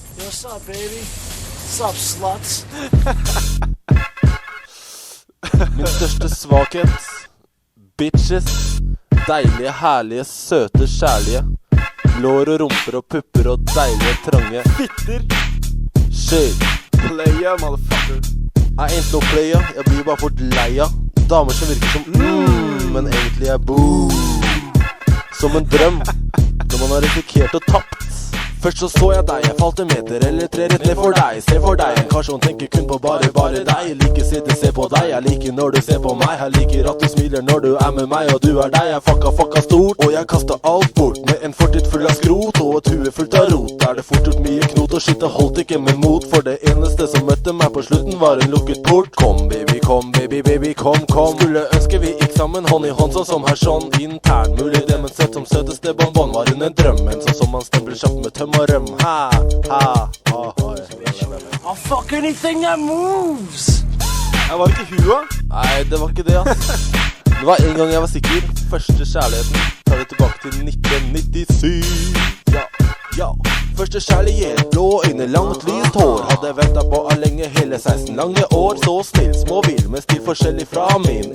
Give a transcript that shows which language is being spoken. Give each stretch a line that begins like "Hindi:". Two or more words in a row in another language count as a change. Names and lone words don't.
English: What's up, baby? What's up, sluts?
Norwegian: Min største svakhet.
English: Bitches.
Norwegian: Deilige, herlige, søte, kjærlige. Lår og rumper og pupper og deilige, trange Fitter.
English: Shit. Player, motherfucker. I ain't no player.
Norwegian: Jeg blir bare fort leia. Damer som virker som men egentlig er boo. Som en drøm. Når man har risikert og tapt. Først så jeg deg, jeg falt en meter eller 3 rett ned for deg. Se for deg, kanskje hun tenker kun på bare deg. Jeg liker sitte, se på deg, jeg liker når du ser på meg. Jeg liker at du smiler når du er med meg, og du er deg. Jeg fucka stort, og jeg kastet alt bort. Med en fortid full av skrot, og et hue fullt av rot. Der det fort gjort mye knot, og shit, det holdt ikke med mot. For det eneste som møtte meg på slutten var en lukket port. Kom baby, kom baby, baby, kom. Skulle ønske vi gikk sammen hånd i hånd, sånn som her sånn. Intern mulig det, men sett som søteste bonbon. Var hun en drøm, men sånn som man stempler kjapt med tøm.
English: I'll fuck anything that moves.
Norwegian: Jeg var ikke hua. Nei, det var ikke det, ass. Det var en gang jeg var sikker. Første kjærligheten. Tar det tilbake til 1997. Ja. Første kjærlighet, blå øyne, langt lyst hår. Hadde ventet på lenge, hele 16 lange år. Så snill, småbil, med stil forskjellig fra min.